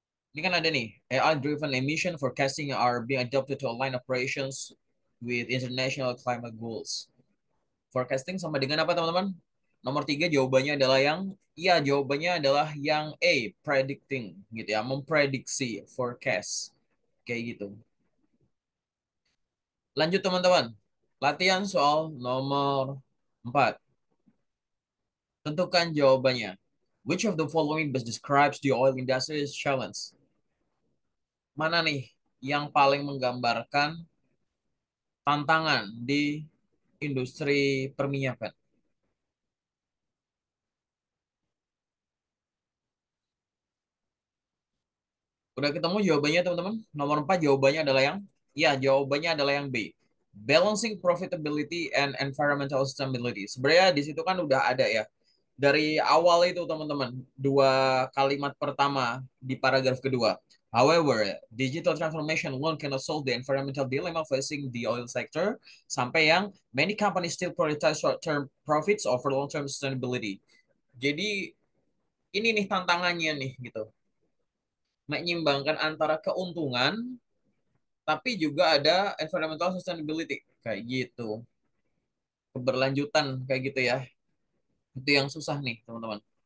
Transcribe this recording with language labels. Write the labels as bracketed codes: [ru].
[id] Ini kan ada nih, [en] AI-driven emission forecasting are being adopted to align operations with international climate goals. [id] Forecasting sama dengan apa teman-teman? Nomor 3 jawabannya adalah iya jawabannya adalah yang A, predicting gitu ya, memprediksi, forecast, kayak gitu. Lanjut teman-teman, latihan soal nomor 4. Tentukan jawabannya. [en] Which of the following best describes the oil industry's challenge? [id] Mana nih yang paling menggambarkan tantangan di industri perminyakan? Udah ketemu jawabannya teman-teman? Nomor 4 jawabannya adalah jawabannya adalah yang B. [en] Balancing profitability and environmental sustainability. [id] Sebenarnya di situ kan udah ada ya. Dari awal itu teman-teman, dua kalimat pertama di paragraf kedua. [en] However, digital transformation alone cannot solve the environmental dilemma facing the oil sector. Sampai yang many companies still prioritize short-term profits over long-term sustainability. [id] Jadi ini nih tantangannya nih gitu. Menyimbangkan antara keuntungan tapi juga ada [en] environmental sustainability [id] kayak gitu. Keberlanjutan kayak gitu ya. Itu yang susah nih, teman-teman.